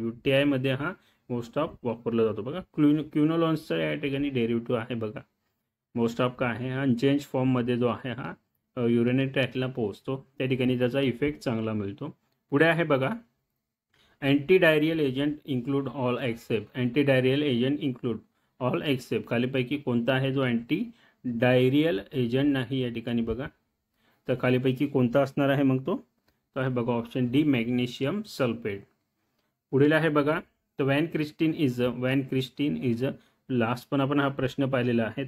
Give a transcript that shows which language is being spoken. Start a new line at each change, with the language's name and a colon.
Marathi: UTI हा most of वापरला जातो बघा. क्विनोलॉन्सचा या ठिकाणी डेरिव्हेटिव्ह आहे बघा. मोस्ट ऑफ काय आहे, हा चेंज फॉर्ममध्ये जो आहे हा युरिनरी ट्रॅकला पोहोचतो, त्या ठिकाणी त्याचा इफेक्ट चांगला मिळतो. पुढे आहे बघा,
English: Anti diarrhoeal agent include all except. Anti diarrhoeal agent include all except.
Marathi: खालीपैकी कोणता आहे जो अँटी डायरियल एजंट नाही या ठिकाणी बघा, तर खालीपैकी कोणता असणार आहे मग तो आहे बघा ऑप्शन डी, मॅग्नेशियम सल्फेट. पुढील आहे बघा, तर व्हॅनक्रिस्टिन इज अ लास्ट पण आपण हा प्रश्न पाहिलेला आहे.